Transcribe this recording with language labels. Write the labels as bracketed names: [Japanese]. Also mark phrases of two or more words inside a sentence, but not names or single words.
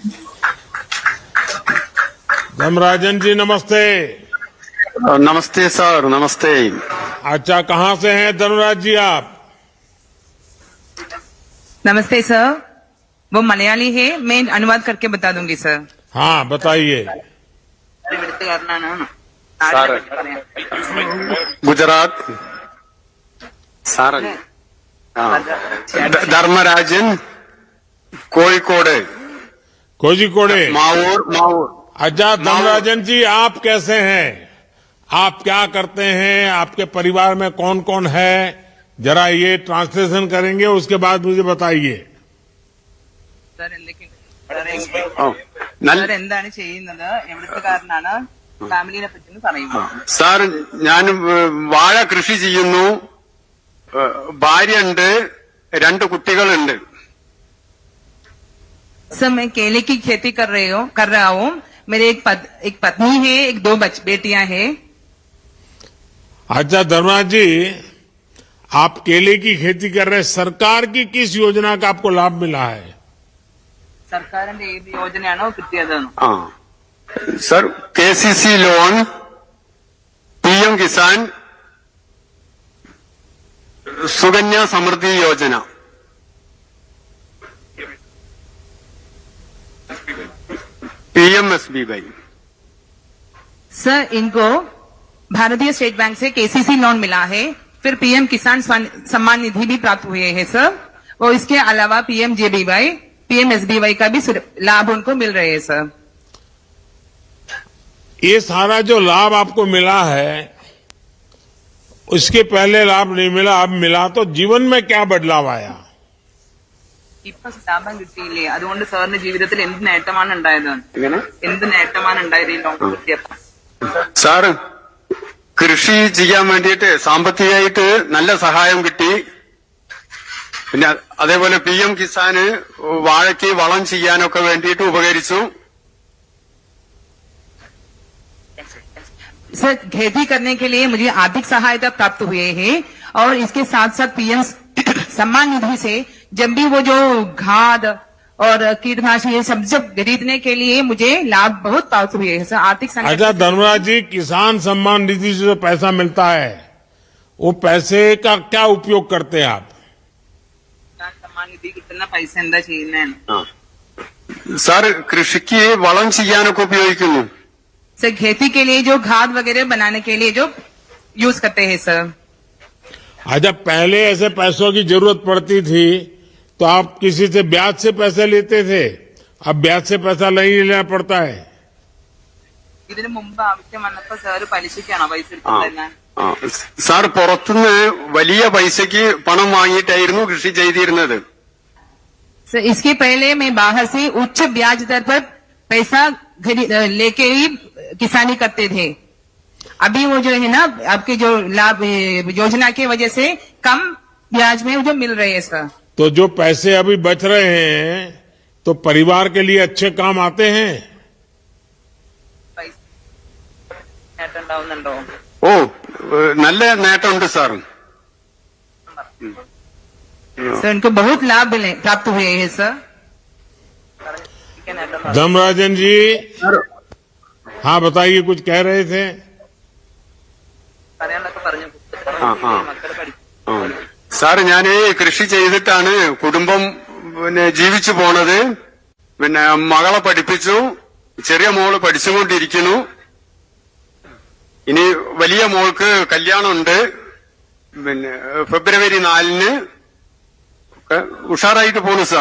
[Hindi] धर्मराजन जी नमस्ते। नमस्ते सर, नमस्ते। अच्छा कहां से हैं धर्मराज जी आप? नमस्ते सर, वो मलयाली है, मैं अनुवाद करके बता दूंगी सर। हाँ बताइए। [Malayalam] സാറ് ഗുജറാത്ത് സാറ് ധർമ്മരാജൻ കോഴിക്കോട് [Hindi] कोझिकोड़े। [Malayalam] മാവൂർ മാവൂർ [Hindi] अच्छा धर्मराजन जी आप कैसे हैं, आप क्या करते हैं, आपके परिवार में कौन कौन है, जरा ये ट्रांसलेशन करेंगे उसके बाद मुझे बताइए। [Malayalam] സാർ എന്താണ് ചെയ്യുന്നത്, എവിടുത്തുകാരനാണ്, ഫാമിലിനെ പറ്റി പറയുമോ? സാർ ഞാൻ വാഴ കൃഷി ചെയ്യുന്നു, ഭാര്യയുണ്ട്, 2 കുട്ടികളുണ്ട്। [Hindi] सर मैं केले की खेती कर रहा हूँ। मेरे एक पत्नी है, 2 बेटियां हैं। अच्छा धर्मराज जी, आप केले की खेती कर रहे हैं, सरकार की किस योजना का आपको लाभ मिला है? [Malayalam] സർക്കാരിന്റെ ഏത് യോജനയാണോ കിട്ടിയത്? ആ സർ KCC ലോൺ, PM കിസാൻ, സുകന്യ സമൃദ്ധി യോജന, PMSBY। [Hindi] सर इनको भारतीय स्टेट बैंक से KCC लोन मिला है, फिर PM किसान सम्मान निधि भी प्राप्त हुए हैं सर, और इसके अलावा PMJBY, PMSBY का भी लाभ उनको मिल रहे हैं सर। ये सारा जो लाभ आपको मिला है उसके पहले लाभ नहीं मिला, अब मिला, तो जीवन में क्या बदलाव आया? [Malayalam] ഇപ്പൊ ലാഭം കിട്ടിയില്ലേ, അതുകൊണ്ട് സാറിന്റെ ജീവിതത്തിൽ എന്ത് നേട്ടമാണ് ഉണ്ടായത്? എന്ത് നേട്ടമാണ് ഉണ്ടായത് ഈ ലോൺ കിട്ടിയപ്പോൾ? സാർ കൃഷി ചെയ്യാൻ വേണ്ടിയിട്ട് സാമ്പത്തികമായിട്ട് നല്ല സഹായം കിട്ടി. പിന്നെ അതേപോലെ PM കിസാന് വാഴയ്ക്ക് വളം ചെയ്യാനൊക്കെ വേണ്ടിയിട്ട് ഉപകരിച്ചു. [Hindi] सर खेती करने के लिए मुझे आर्थिक सहायता प्राप्त हुए हैं, और इसके साथ साथ PM सम्मान निधि से जब भी वो जो खाद और कीटनाशक ये सब खरीदने के लिए मुझे लाभ बहुत प्राप्त हुए हैं सर। आर्थिक संकट। अच्छा धर्मराज जी, किसान सम्मान निधि से जो पैसा मिलता है वो पैसे का क्या उपयोग करते हैं आप? सम्मान निधि कितना पैसा [Malayalam] എന്താ ചെയ്യുന്നതാണ്? സാർ കൃഷിക്ക് വളം ചെയ്യാനൊക്കെ ഉപയോഗിക്കുന്നു. [Hindi] सर खेती के लिए जो खाद वगैरह बनाने के लिए जो यूज करते हैं सर। अच्छा पहले ऐसे पैसों की जरूरत पड़ती थी तो आप किसी से ब्याज से पैसे लेते थे, अब ब्याज से पैसा नहीं लेना पड़ता है। [Malayalam] ഇതിനു മുമ്പ് ആവശ്യം വന്നപ്പോ സാർ പലിശയ്ക്കാണോ പൈസ എടുത്തിരുന്നത്? സാർ പുറത്തുനിന്ന് വലിയ പൈസയ്ക്ക് പണം വാങ്ങിയിട്ടായിരുന്നു കൃഷി ചെയ്തിരുന്നത്. [Hindi] सर इसके पहले मैं बाहर से उच्च ब्याज दर पर पैसा लेके ही किसानी करते थे। अभी वो जो है ना आपके जो लाभ योजना की वजह से कम ब्याज में जो मिल रहे हैं सर। तो जो पैसे अभी बच रहे हैं तो परिवार के लिए अच्छे काम आते हैं। [Malayalam] ഓ നല്ല നേട്ടമുണ്ട് സാർ. [Hindi] सर उनको बहुत लाभ प्राप्त हुए हैं सर। धर्मराजन जी, हाँ बताइए, कुछ कह रहे थे। [Malayalam] സാർ ഞാൻ കൃഷി ചെയ്തിട്ടാണ് കുടുംബം ജീവിച്ചു പോണത്. മകളെ പഠിപ്പിച്ചു, ചെറിയ മോള് പഠിച്ചുകൊണ്ടിരിക്കുന്നു. ഇനി വലിയ മോൾക്ക് കല്യാണമുണ്ട് ഫെബ്രുവരി 4 ഉഷാറായിട്ട് പോണു സാർ.